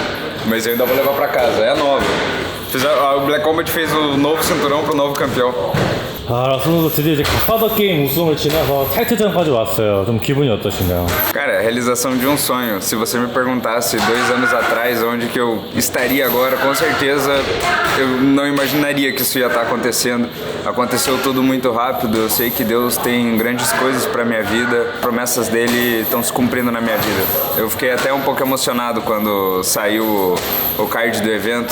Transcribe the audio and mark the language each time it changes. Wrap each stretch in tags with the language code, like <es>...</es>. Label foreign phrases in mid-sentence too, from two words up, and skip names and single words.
<pt>Mas eu ainda vou levar pra casa, é nova. O Black Combat fez o novo cinturão pro novo campeão.</pt> <ko>라슬로도 드디어 이제 갓파더 게임 우승을 지나서 타이틀전까지 왔어요. 좀 기분이 어떠신가요?</ko> <pt>Cara, é a realização de um sonho. Se você me perguntasse 2 anos atrás onde que eu estaria agora, com certeza eu não imaginaria que isso ia estar acontecendo. Aconteceu tudo muito rápido. Eu sei que Deus tem grandes coisas pra minha vida. Promessas dele estão se cumprindo na minha vida. Eu fiquei até um pouco emocionado quando saiu o card do evento.</pt>